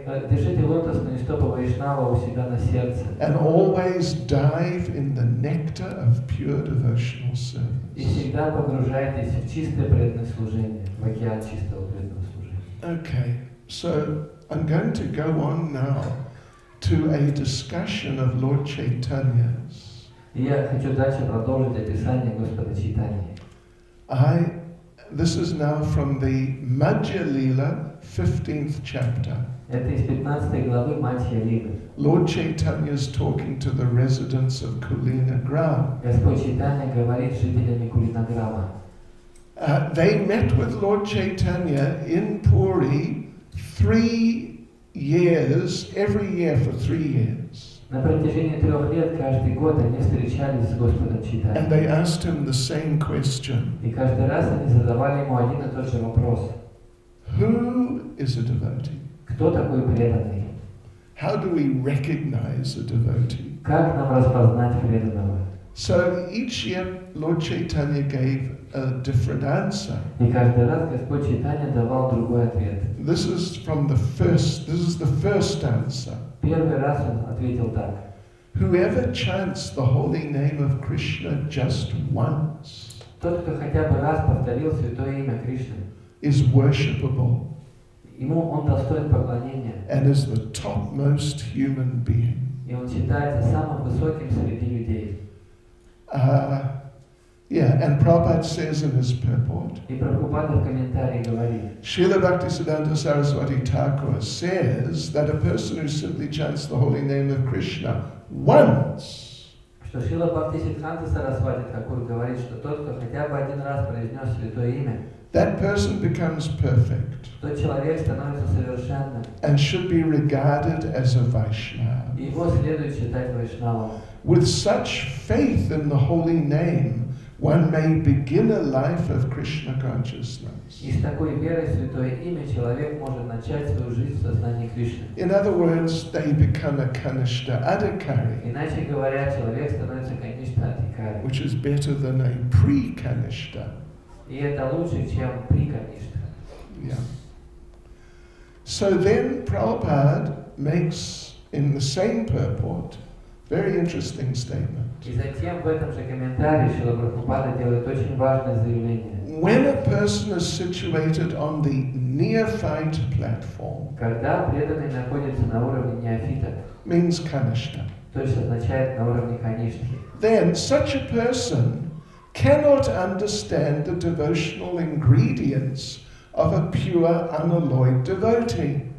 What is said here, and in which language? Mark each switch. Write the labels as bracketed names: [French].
[Russian] Держите лотосные стопы вайшнава у себя на сердце. [English] and always dive in the nectar of pure devotional [Russian] И [English] service. [Russian] всегда погружайтесь в чистое преданное служение, в океан чистого преданного служения. [English] Okay, so I'm going to go on now to a discussion of Lord Chaitanya's. [Russian] И я хочу дальше продолжить описание Господа Чайтаньи. [English] This is now from the Madhya Lila, 15th chapter. [Russian] Это из 15 главы Мадхья Лилы. [English] Lord Chaitanya is talking to the residents of Kulina Gram. [Russian] Господь Чайтанья говорит с жителями Кулинаграма. [English] They met with Lord Chaitanya in Puri 3 years, every year for 3 years. [Russian] На протяжении 3 лет каждый год они встречались с Господом [English] And [Russian] Чайтаньей. [English] they asked him the same question. [Russian] И каждый раз они задавали ему один и тот же вопрос. [English] Who is a devotee? [Russian] Кто такой преданный? [English] How do we recognize a devotee? [Russian] Как нам распознать преданного? [English] So each year Lord Chaitanya gave a different answer. [Russian] И каждый раз Господь Чайтанья давал другой ответ. [English] This is the first answer. [Russian] Первый раз он ответил так. [English] Whoever chants the holy name of Krishna just once [Russian] Тот, кто хотя бы раз повторил святое имя Кришны, [English] is worshipable [Russian] ему он достоин поклонения, [English] and is the topmost human being. [Russian] и он считается самым высоким среди людей. [English] And Prabhupada says in his purport, [Russian] И Прабхупада в комментарии говорит, [English] Srila Bhaktisiddhanta Saraswati Thakur says that a person who simply chants the holy name of Krishna once [Russian] что Шрила Бхактисиддханта Сарасвати Тхакур говорит, что тот, кто хотя бы один раз произнес святое имя, [English] that person becomes perfect [Russian] тот человек становится совершенным, [English] and should be regarded as a Vaishnava. [Russian] и его следует считать вайшнавом. [English] With such faith in the holy name, one may begin a life of Krishna consciousness. [Russian] И с такой верой в святое имя человек может начать свою жизнь в сознании Кришны. [English] In other words, they become a Kanishta Adhikari, [Russian] Иначе говоря, человек становится Каништа Адхикари. [English] which is better than a pre-Kanishta. [Russian] И это лучше, чем при Каништа. [English] Yeah. So then Prabhupada makes, in the same purport, very interesting statement. [Russian] И затем в этом же комментарии Шрила Прабхупада делает очень важное заявление. [English] When a person is situated on the neophyte platform, [Russian] Когда преданный находится на уровне неофита, [English] means Kanishta, [Russian] то есть означает на уровне Каништы, [English] then such a person cannot understand the devotional ingredients of a pure, unalloyed devotee.